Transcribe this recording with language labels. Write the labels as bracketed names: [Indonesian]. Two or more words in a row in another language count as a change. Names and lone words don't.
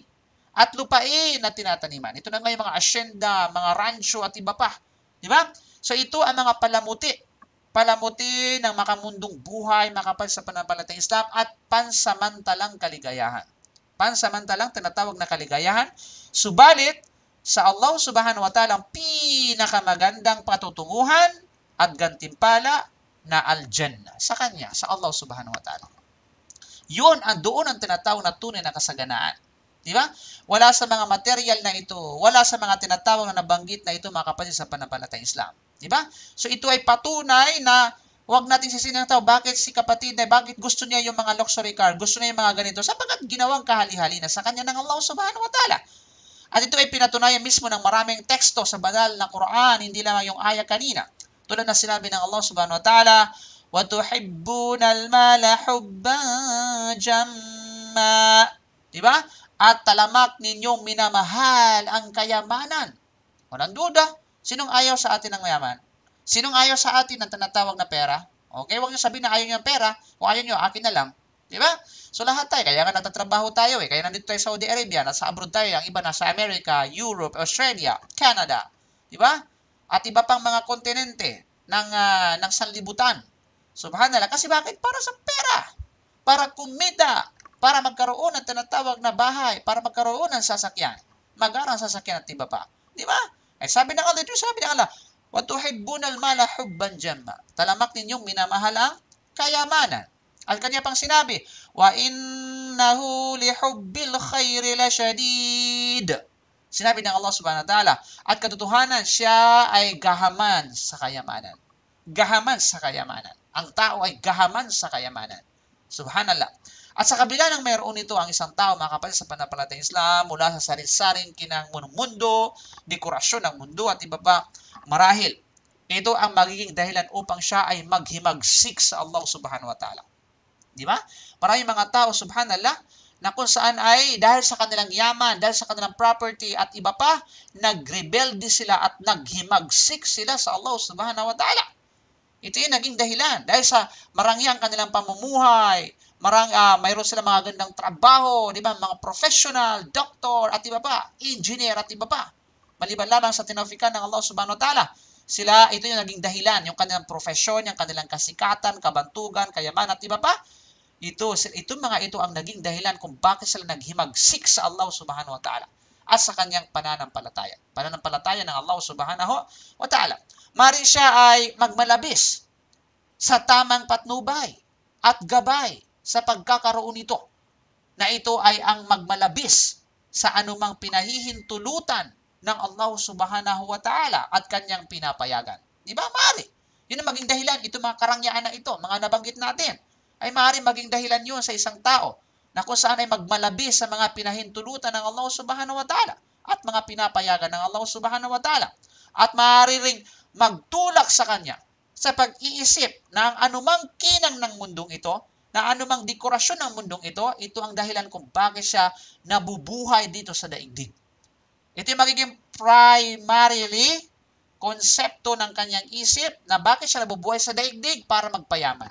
[Filipino] At lupain na tinataniman. Ito na nga yung mga asyenda, mga rancho at iba pa. Di ba? So ito ang mga palamuti palamutin ng makamundong buhay, makapal sa pananampalatayang Islam at pansamantalang kaligayahan. Pansamantalang tinatawag na kaligayahan, subalit sa Allah [Arabic] سبحانه وتعالى [Filipino] ang pinakamagandang patutunguhan at gantimpala na al-Jannah sa Kanya, sa Allah [Arabic] سبحانه وتعالى. [Filipino] Yun, doon ang tinatawag na tunay na kasaganaan. Di ba? Wala sa mga material na ito, wala sa mga tinatawag na nabanggit na ito, mga kapatid, sa pananampalatayang Islam. Di ba? So ito ay patunay na huwag natin sisinin ng tao, bakit si kapatid na, bakit gusto niya yung mga [English] luxury car, [Filipino] gusto niya yung mga ganito, sapagkat ginawang kahali-hali na sa kanya ng Allah [Arabic] سبحانه وتعالى. [Filipino] At ito ay pinatunayan mismo ng maraming teksto sa banal na Quran, hindi lamang yung aya kanina. Tulad na sinabi ng Allah [Arabic] سبحانه وتعالى, وَتُحِبُّونَ الْمَالَ حُبًّا جَمًّا. [Filipino] Diba? At talamak ninyong minamahal ang kayamanan. Walang duda. Sinong ayaw sa atin ng mayaman? Sinong ayaw sa atin ng tinatawag na pera? Okay, huwag niyo sabihin na ayaw niyo ng pera. Kung ayaw niyo, akin na lang. Diba? So lahat tayo, kaya nga nagtatrabaho tayo Kaya nandito tayo sa Saudi Arabia, nasa abroad tayo, ang iba nasa America, Europe, Australia, Canada. Diba? At iba pang mga kontinente ng sanlibutan. Subhanallah. Kasi bakit? Para sa pera. Para kumita. Para magkaroon ng tinatawag na bahay. Para magkaroon ng sasakyan. Magarang sasakyan at iba pa. Diba? Ay sabi ng Allah, sabi ng Allah, [Arabic] وَتُحِبُّونَ الْمَالَ حُبًّا جَمًّا. [Filipino] Talamak ninyong minamahal ang kayamanan. At kanya pang sinabi, [Arabic] وَإِنَّهُ لِحُبِّ الْخَيْرِ لَشَدِيدٌ. [Filipino] Sinabi ng Allah [Arabic] سبحانه وتعالى, [Filipino] at katotohanan, siya ay gahaman sa kayamanan. Gahaman sa kayamanan. Ang tao ay gahaman sa kayamanan. Subhanallah. At sa kabila ng mayroon nito ang isang tao, mga kapatid, sa pananampalatayang Islam, mula sa sari-saring kinang mundo, dekorasyon ng mundo at iba pa, marahil, ito ang magiging dahilan upang siya ay maghimagsik sa Allah [Arabic] سبحانه وتعالى. [Filipino] Di ba? Maraming mga tao, subhanallah, na kung saan ay dahil sa kanilang yaman, dahil sa kanilang property at iba pa, nagrebelde sila at naghimagsik sila sa Allah [Arabic] سبحانه وتعالى. [Filipino] Ito yung naging dahilan. Dahil sa marangyang kanilang pamumuhay, mayroon sila mga gandang trabaho, di ba? Mga professional, doktor, at iba pa, engineer, at iba pa. Maliban lamang sa tinafikan ng Allah [Arabic] سبحانه وتعالى. [Filipino] Ito yung naging dahilan, yung kanilang profesyon, yung kanilang kasikatan, kabantugan, kayamanan, at iba pa. Ito mga ito ang naging dahilan kung bakit sila naghimagsik sa Allah [Arabic] سبحانه وتعالى [Filipino] at sa kanyang pananampalataya. Pananampalataya ng Allah [Arabic] سبحانه وتعالى. [Filipino] Maring siya ay magmalabis sa tamang patnubay at gabay sa pagkakaroon nito, na ito ay ang magmalabis sa anumang pinahihintulutan ng Allah [Arabic] سبحانه وتعالى [Filipino] at kanyang pinapayagan. Di ba, mari? Yun ang maging dahilan. Ito mga karangyaan na ito, mga nabanggit natin, ay maaaring maging dahilan yun sa isang tao na kung saan ay magmalabis sa mga pinahintulutan ng Allah [Arabic] سبحانه وتعالى [Filipino] at mga pinapayagan ng Allah [Arabic] سبحانه وتعالى. [Filipino] At maaari ring magtulak sa kanya sa pag-iisip na ang anumang kinang ng mundong ito, na anumang dekorasyon ng mundong ito ang dahilan kung bakit siya nabubuhay dito sa daigdig. Ito yung magiging primarily konsepto ng kanyang isip na bakit siya nabubuhay sa daigdig para magpayaman.